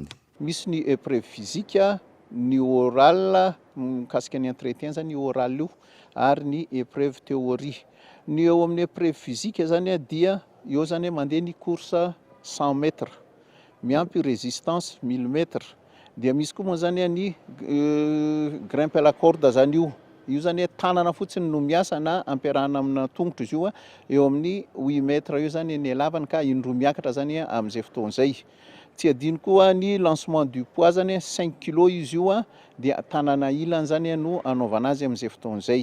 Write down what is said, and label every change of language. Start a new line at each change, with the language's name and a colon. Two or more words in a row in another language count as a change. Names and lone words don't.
Malagasy: Misy ny
French: épreuve physique,
Malagasy: ny oral, mikasika ny entretien zany oral io, ary ny
French: épreuve théorie.
Malagasy: Ny eo amin'ny
French: épreuve physique
Malagasy: zany dia eo zany mandeha ny
French: course 100 mètres,
Malagasy: miampy
French: résistance 1000 mètres.
Malagasy: Dia misy koa moa zany ny
French: grimpe à la corde
Malagasy: zany io zany tanana fotsiny no miasa na ampiarahana amina tongotra izy io eo amin'ny 8 mètres io zany ny halavany ka indroa miakatra zany amin'izay fotoan'izay. Tsy adino koa ny
French: lancement du poids
Malagasy: zany 5 kg izy io dia tanana ilany zany no anaovana azy amin'izay fotoan'izay.